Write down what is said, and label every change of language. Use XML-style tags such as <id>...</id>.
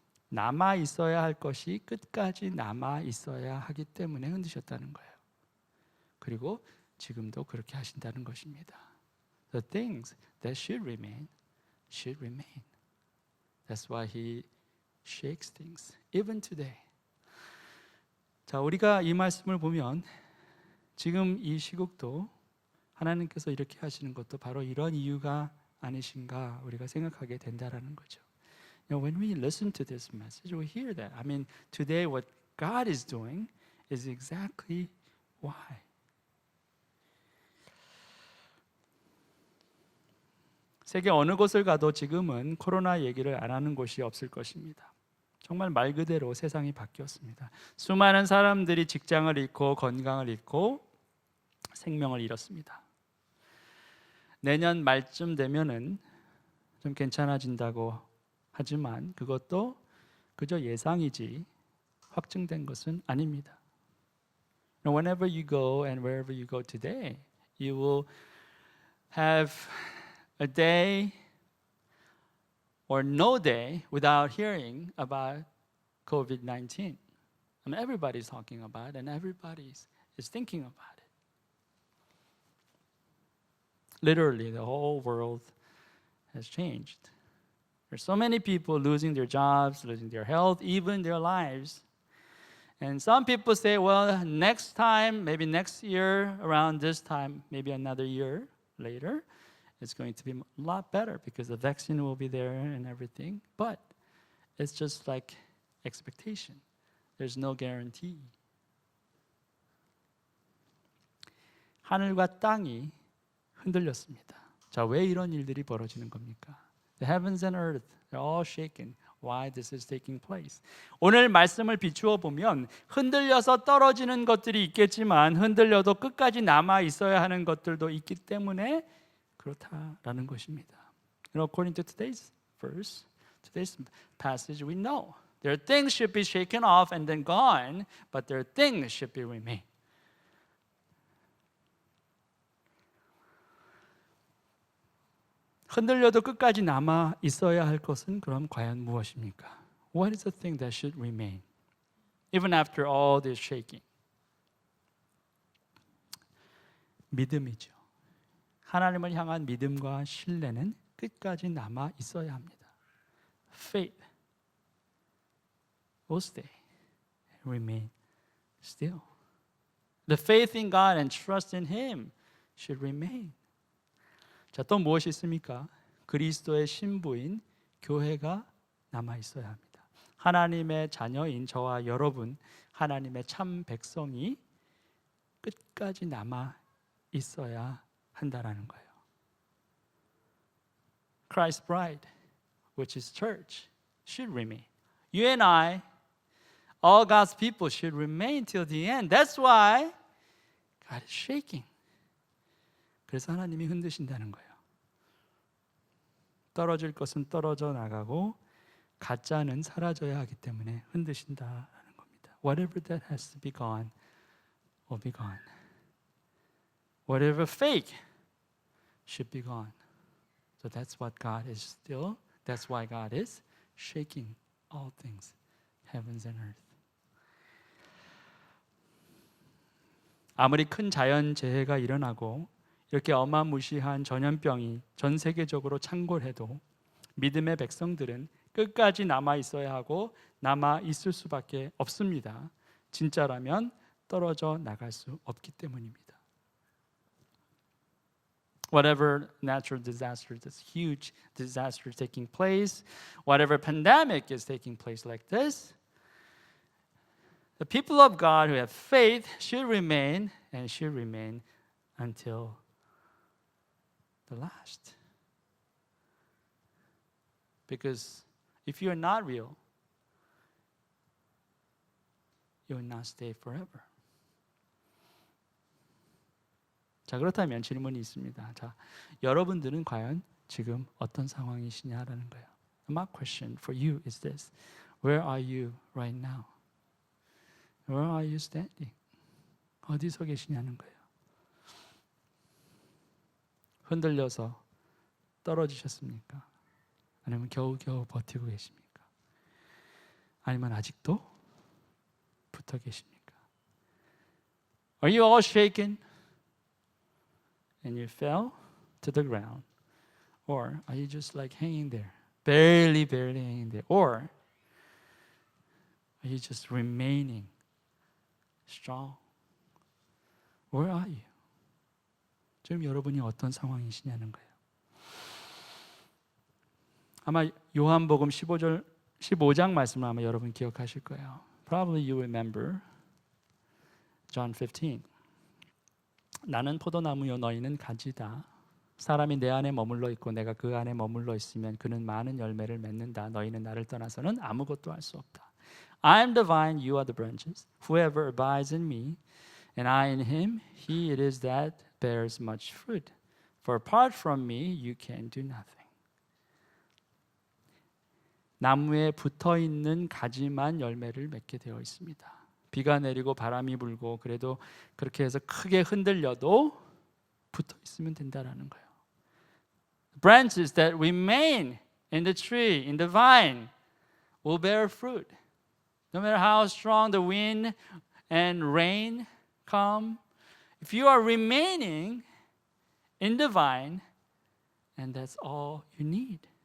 <ko>남아 있어야 할 것이 끝까지 남아 있어야 하기 때문에 흔드셨다는 거예요. 그리고 지금도 그렇게 하신다는 것입니다.</ko> <en>The things that should remain should remain. That's why He shakes things, even today.</en> <ko>자, 우리가 이 말씀을 보면 지금 이 시국도 하나님께서 이렇게 하시는 것도 바로 이런 이유가 아니신가 우리가 생각하게 된다라는 거죠.</ko> <en>You know, when we listen to this message, we hear that. I mean, today what God is doing is exactly why.</en> <ko>세계 어느 곳을 가도 지금은 코로나 얘기를 안 하는 곳이 없을 것입니다. 정말 말 그대로 세상이 바뀌었습니다. 수많은 사람들이 직장을 잃고 건강을 잃고 생명을 잃었습니다. 내년 말쯤 되면은 좀 괜찮아진다고 하지만 그것도 그저 예상이지 확증된 것은 아닙니다.</ko> <en>Whenever you go and wherever you go today, you will have a day or no day without hearing about COVID-19. I mean, everybody's talking about it and everybody is thinking about it. Literally, the whole world has changed. There's so many people losing their jobs, losing their health, even their lives. And some people say, well, next time, maybe next year, around this time, maybe another year later, it's going to be a lot better because the vaccine will be there and everything. But it's just like expectation. There's no guarantee.</en> <ko>하늘과 땅이 흔들렸습니다. 자, 왜 이런 일들이 벌어지는 겁니까?</ko> <en>The heavens and earth, they're all shaken. Why this is taking place?</en> <ko>오늘 말씀을 비추어 보면 흔들려서 떨어지는 것들이 있겠지만 흔들려도 끝까지 남아 있어야 하는 것들도 있기 때문에 그렇다라는 것입니다.</ko> <en>You know, according to today's verse, today's passage, we know there are things should be shaken off and then gone, but there are things should be remain.</en> <ko>흔들려도 끝까지 남아 있어야 할 것은 그럼 과연 무엇입니까?</ko> <en>What is the thing that should remain even after all this shaking?</en> <ko>믿음이죠. 하나님을 향한 믿음과 신뢰는 끝까지 남아 있어야 합니다.</ko> <en>Faith will stay, remain still. The faith in God and trust in Him should remain.</en> <ko>자, 또 무엇이 있습니까? 그리스도의 신부인 교회가 남아 있어야 합니다. 하나님의 자녀인 저와 여러분, 하나님의 참 백성이 끝까지 남아 있어야 한다라는 거예요.</ko> <en>Christ's bride, which is church, should remain. You and I, all God's people should remain till the end. That's why God is shaking.</en> <ko>그래서 하나님이 흔드신다는 거예요. 떨어질 것은 떨어져 나가고 가짜는 사라져야 하기 때문에 흔드신다라는 겁니다.</ko> <en>Whatever that has to be gone will be gone. Whatever fake should be gone. So that's what God is still, that's why God is shaking all things, heavens and earth.</en> <ko>아무리 큰 자연재해가 일어나고 이렇게 어마무시한 전염병이 전 세계적으로 창궐해도 믿음의 백성들은 끝까지 남아 있어야 하고 남아 있을 수밖에 없습니다. 진짜라면 떨어져 나갈 수 없기 때문입니다.</ko> <en>Whatever natural disaster, this huge disaster taking place, whatever pandemic is taking place like this, the people of God who have faith should remain and should remain until the last. Because if you're not real, you will not stay forever.</en> <ko>자, 그렇다면 질문이 있습니다. 자, 여러분들은 과연 지금 어떤 상황이시냐라는 거예요.</ko> <en>My question for you is this. Where are you right now? Where are you standing?</en> <ko>어디서 계시냐는 거예요. 흔들려서 떨어지셨습니까? 아니면 겨우겨우 버티고 계십니까? 아니면 아직도 붙어 계십니까?</ko> <en>Are you all shaken and you fell to the ground? Or are you just like hanging there, barely hanging there? Or are you just remaining strong? Where are you?</en> <ko>지금 여러분이 어떤 상황이시냐는 거예요. 아마 요한복음 15장 말씀을 아마 여러분 기억하실 거예요.</ko> <en>Probably you remember John 15.</en> <ko>나는 포도나무요 너희는 가지다. 사람이 내 안에 머물러 있고 내가 그 안에 머물러 있으면 그는 많은 열매를 맺는다. 너희는 나를 떠나서는 아무것도 할 수 없다.</ko> <en>I am the vine, you are the branches. Whoever abides in me and I in him, he it is that bears much fruit. For apart from me, you can do nothing.</en> <ko>나무에 붙어 있는 가지만 열매를 맺게 되어 있습니다. 비가 내리고 바람이 불고 그래도 그렇게 해서 크게 흔들려도 붙어 있으면 된다라는 거예요.</ko> <en>Branches that remain in the tree, in the vine, will bear fruit. No matter how strong the wind and rain come, if you are remaining in the vine, and that's all you need.</en>